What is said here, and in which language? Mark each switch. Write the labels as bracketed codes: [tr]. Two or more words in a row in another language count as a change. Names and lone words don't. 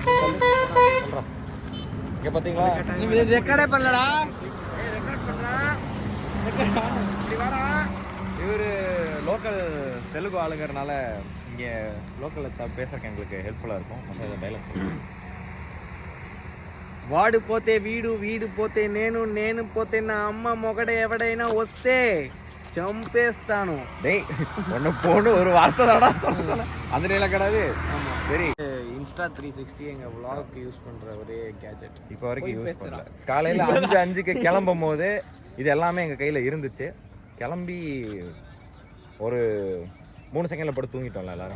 [ta] சொல்கிறான் இங்கே பார்த்தீங்களா? ரெக்கார்டே பண்ணலடா. இவர் லோக்கல் தெலுங்கு ஆளுங்கிறனால இங்கே லோக்கலில் பேசுகிறக்கு எங்களுக்கு ஹெல்ப்ஃபுல்லாக இருக்கும். மற்ற டைலாக் [te] వాడు పోతే వీడు వీడు పోతే నేను నేను పోతే నా అమ్మ మొగడ ఎవడైనా వస్తే చంపేస్తాను. [ta] டேய் ஒன்று போன்னு ஒரு வார்த்தை தாடா சொல்ல. அந்த நிலை கிடையாது. சரி, இன்ஸ்டா 360 எங்கள் vlogக்கு யூஸ் பண்ணுற ஒரே கேஜெட். இப்போ வரைக்கும் யூஸ் பண்ணல. காலையில் 5:05க்கு கிளம்பும் போது இது எல்லாமே எங்கள் கையில் இருந்துச்சு. கிளம்பி ஒரு 3 செகண்டில் படுத்து தூங்கிட்டோம்ல எல்லாருமே.